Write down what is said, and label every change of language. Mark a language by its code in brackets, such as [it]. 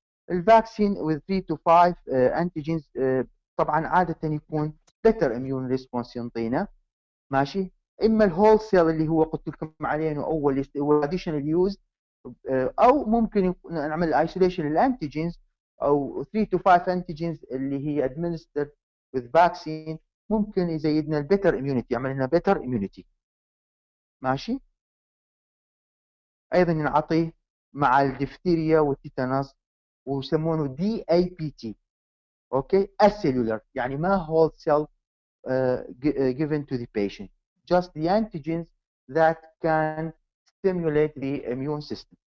[en] الفاكسين with 3 to 5 antigens [ar] طبعا عاده يكون [en] better immune response ينطينا. [ar] ماشي. اما الهول سيل اللي هو قلت لكم عليه انه اول هو اديشنال يوز، او ممكن نعمل ايسوليشن للانتيجينز او 3 to 5 انتيجينز اللي هي administered with vaccine، ممكن يزيدنا البيتر اميونيتي، يعمل لنا بيتر اميونيتي. ماشي. ايضا ينعطي مع الدفتيريا والتيتانوس ويسمونه دي اي بي تي. اوكي، السيلولر يعني ما [en] whole cell given to the patient, just the antigens that can stimulate the immune system.